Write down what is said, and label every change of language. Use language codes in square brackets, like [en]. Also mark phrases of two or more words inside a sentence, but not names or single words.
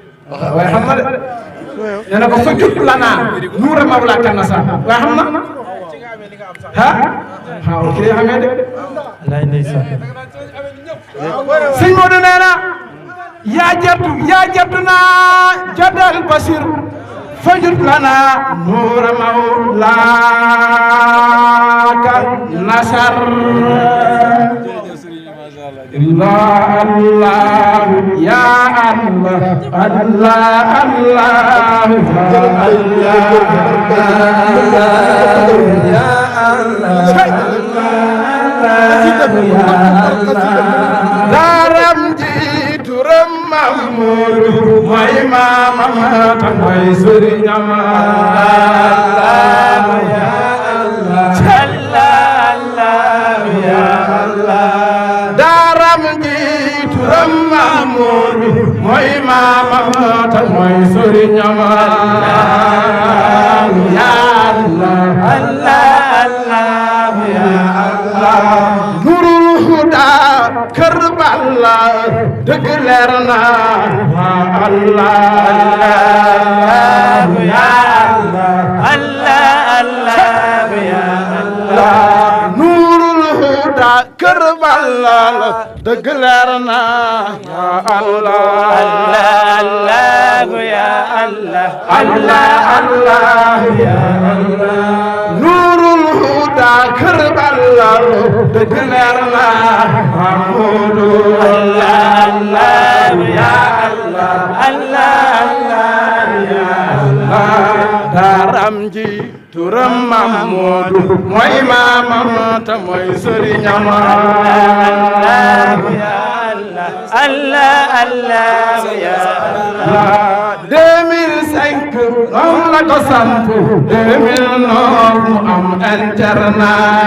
[wo] Waaye xam na de. Nee na ko fa jut la naa. Nuura Mawla Kanasa. Waaye xam na. Ha? Ha, ok, xam nga de. Lay ndeysaan. Sëñ Modou nee na, yaa jartu, yaa jartu naa jadal Basir. Fa jut la naa Nuura Mawla Kanasar. [ar] الله، الله، يا الله، الله، الله، الله، يا الله، الله، يا الله. [wo] Daram ji turam Mamour mooy maamam, mooy sëriñam. [ar] الله، يا الله. الله، يا الله. [wo] Daaram ji turam Mamour mooy maamam te mooy sëriñam. [ar] الله، يا الله. الله، الله، يا الله. [wo] Nurul Huda, Kër Balla, dëgg leer na. [ar] الله، الله، يا الله. الله، الله، يا الله. [wo] Nuurul Huda, Kër Balla la, dëgg leer na, [ar] يا الله. الله، الله، يا الله. الله، الله، يا الله. [wo] Nuurul Huda, Kër Balla la, dëgg leer na, Mahmoudou. [ar] الله، الله، يا الله. الله، الله، يا الله. [wo] Daram Ji turam Mamadou mooy maamam ta mooy sëriñam. [ar] الله، الله، الله، يا الله. [wo] Deux mille cinq, moom la ko samp. Deux mille neuf, mu am internat.